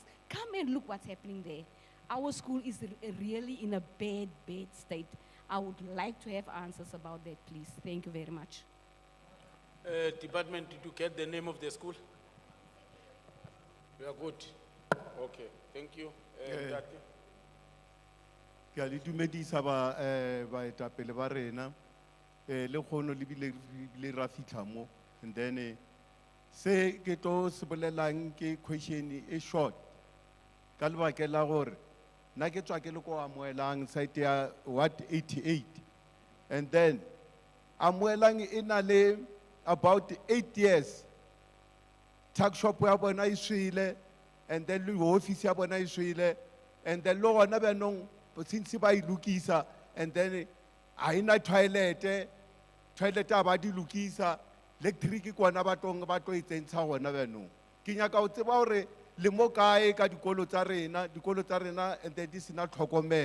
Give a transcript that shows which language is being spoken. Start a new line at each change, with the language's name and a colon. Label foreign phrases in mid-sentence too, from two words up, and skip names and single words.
English: Come and look what's happening there. Our school is really in a bad, bad state. I would like to have answers about that, please. Thank you very much. Department, did you get the name of the school? You are good. Okay, thank you.
Tswana: Ke a le dumedisa baetapele ba rena le kgono le bile ra fitlha mo,
English: and then
Tswana: Se ke tlo se bolelang ke question e short. Ka lebaka la gore nna ke tswa ke le ko amoelang site ya Ward 88.
English: And then
Tswana: amoelang e na le
English: about 8 years. Tuck shop
Tswana: ya bona e swile,
English: and then
Tswana: le office ya bona e swile,
English: and then
Tswana: lo gona banong since ba e lokisa,
English: and then
Tswana: a ina toilet a ba di lokisa, electric kwana ba tlo e tsentsha gona banong. Ke nyaka o tseba gore le mo kae ka dikolo tsa rena,
English: and then
Tswana: di sena tlhokomelo.